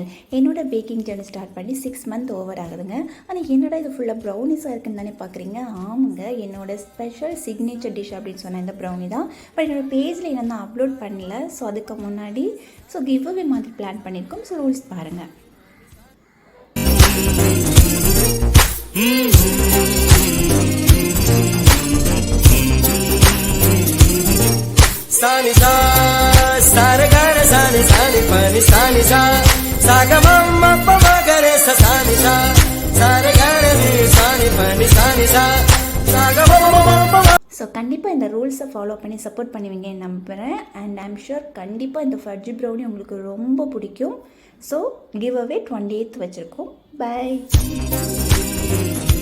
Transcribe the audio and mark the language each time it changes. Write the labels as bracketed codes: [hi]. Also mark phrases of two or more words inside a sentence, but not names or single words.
[ta] என்னோட [en] baking journey start [ta] பண்ணி 6 [en] month over [ta] ஆகுதுங்க. ஆனால் என்னடா இது ஃபுல்லாக ப்ரௌனிஸாக இருக்குன்னு தானே பார்க்குறீங்க. ஆமாங்க, என்னோட [en] special signature dish [ta] அப்படின்னு சொன்ன இந்த ப்ரௌனி தான். பட் என்னோடய பேஜில் என்ன தான் அப்லோட் பண்ணல. ஸோ அதுக்கு முன்னாடி [en] give away [ta] மாதிரி பிளான் பண்ணியிருக்கோம். [en] so rules [ta] பாருங்கள். Sani sa sare gare sani sani pani sani sa saga mamma papa gare sa sani sa sare gare ni sani pani sani sa saga mamma papa. ஸோ கண்டிப்பாக இந்த ரூல்ஸை ஃபாலோ பண்ணி சப்போர்ட் பண்ணுவீங்கன்னு நம்புகிறேன். [en] and I'm sure [ta] கண்டிப்பாக இந்த [en] fudgy brownie [ta] உங்களுக்கு ரொம்ப பிடிக்கும். [en] so give away [ta] 28th வச்சுருக்கோம். பை.